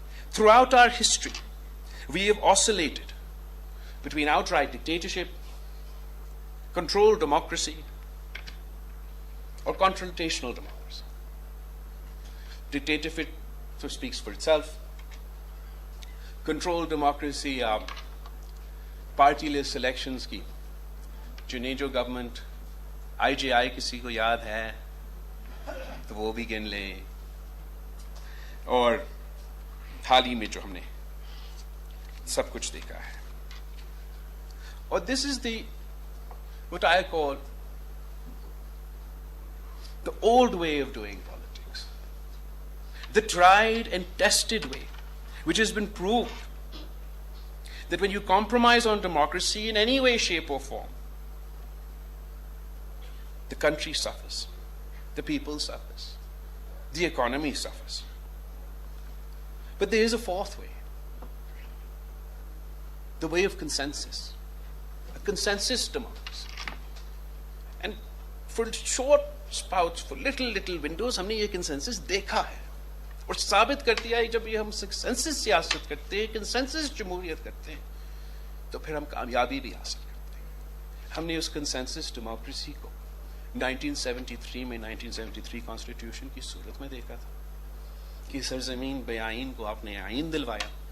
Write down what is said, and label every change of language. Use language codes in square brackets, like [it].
[en] Throughout our history, we have oscillated between outright dictatorship, controlled democracy, or confrontational democracy. Dictatorship speaks for itself. Controlled democracy, party-less elections [ur] کی چنے جو government IJI کسی کو یاد ہے تو وہ بھی گن لیں. اور حال ہی میں جو ہم نے سب کچھ دیکھا ہے. اور [en] this is what I call the old way of doing politics. The tried and tested way, which has been proved that when you compromise on democracy in any way, shape or form, the country suffers, the people suffers, the economy suffers. But there is a fourth way, the way of consensus, a consensus democracy. And for short spouts, for little windows, [ur] ہم نے یہ consensus دیکھا ہے اور ثابت کر دیا ہے. جب یہ ہم کنسنسس سیاست کرتے ہیں، کنسنسس جمہوریت کرتے ہیں، تو پھر ہم کامیابی بھی حاصل کرتے ہیں. ہم نے اس کنسنسس ڈیموکریسی کو 1973 کانسٹیٹیوشن کی صورت میں دیکھا تھا کہ سرزمین بے آئین کو آپ نے آئین دلوایا.